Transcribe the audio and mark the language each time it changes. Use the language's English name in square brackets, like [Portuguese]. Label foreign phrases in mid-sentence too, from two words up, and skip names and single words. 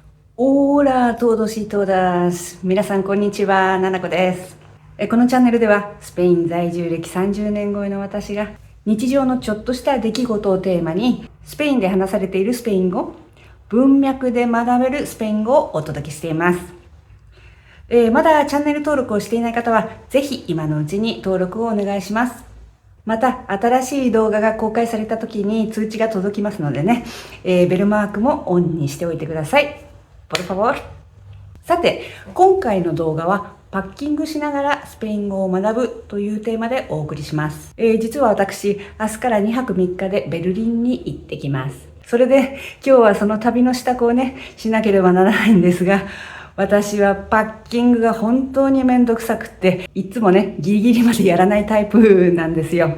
[Spanish] Hola a todos y todas. [Japanese] 皆さんこんにちは、ななこです。このチャンネルではスペイン在住歴30年超えの私が日常のちょっとした出来事をテーマにスペインで話されているスペイン語、文脈で学べるスペイン語をお届けしています。まだチャンネル登録をしていない方はぜひ今のうちに登録をお願いします。また新しい動画が公開された時に通知が届きますのでね、ベルマークもオンにしておいてください。 [Spanish] Por favor。 [Japanese] さて、今回の動画はパッキングしながらスペイン語を学ぶというテーマでお送りします。実は私、明日から2泊3日でベルリンに行ってきます。それで今日はその旅の支度をね、しなければならないんですが、私はパッキングが本当にめんどくさくって、いつもね、ギリギリまでやらないタイプなんですよ。